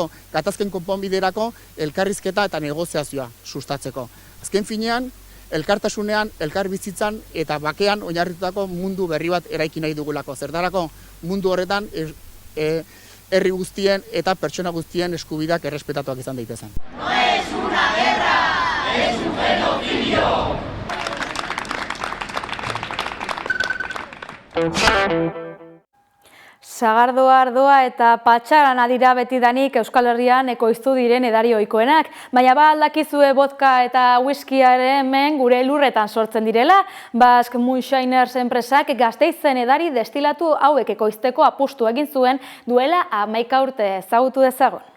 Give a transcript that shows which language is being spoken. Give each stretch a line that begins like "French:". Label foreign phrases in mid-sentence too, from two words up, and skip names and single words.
Basque: Zertarako, gatazken konponbiderako elkarrizketa eta negoziazioa sustatzeko. Azken finean, elkartasunean, elkarbizitzan eta bakean oinarritutako mundu berri bat eraiki nahi dugulako. Zertarako mundu horretan herri guztien eta pertsona guztien eskubideak errespetatuak izan daitezen.
Spanish: No es una guerra, es un genocidio.
Basque: Sagardoa, ardoa eta patxarana dira betidanik Euskal Herrian ekoiztu diren edari ohikoenak, baina ba aldakizue vodka eta whiskyaren hemen gure lurretan sortzen direla, Basque Moonshiners enpresak Gasteizen edari destilatu hauek ekoizteko apustu egin zuen duela 11 urte, ezagutu dezagun.